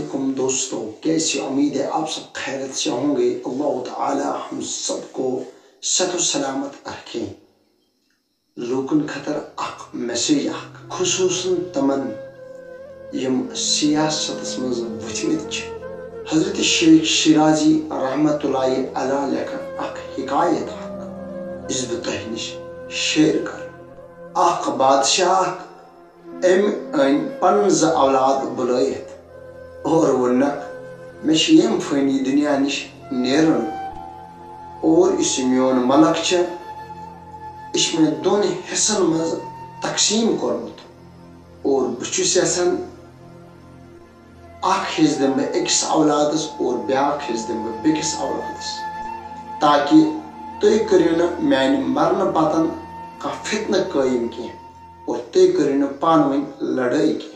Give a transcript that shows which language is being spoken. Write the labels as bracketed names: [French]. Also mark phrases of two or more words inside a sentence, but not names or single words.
[Urdu] علیکم دوستو، کیسی امید ہے آپ سب خیرت سے ہوں گے۔ اللہ تعالی ہم سب کو صحت و سلامت رکھیں۔ [Kashmiri] لوکن خطر اخ میسیج اخ خصوصاً تمن یم سیاست مز وچمت حضرت شیخ شیرازی [Arabic] رحمت اللہ علیہ [Kashmiri] لیکھن اخ حکایت اخ اس بہ تہ نش شیئر کر۔ اخ بادشاہ ام ان پن ز اولاد بلائت اور ونک مے یم فانی دنیا نش نیرن اور اس میون ملک چھ اس میں دون حصن مز تقسیم کورمت اور بچس یسان اخ حص دم بہ اکس اولادس اور بیاکھ حص دم بہ بیکس اولادس، تاکہ تُہۍ کٔرِو نہٕ میانہِ مرنہٕ پتن کانٛہہ فتنہٕ قٲیِم کینٛہہ اور تُہۍ کٔرِو نہٕ پانہٕ ؤنۍ لڑٲے کینٛہہ۔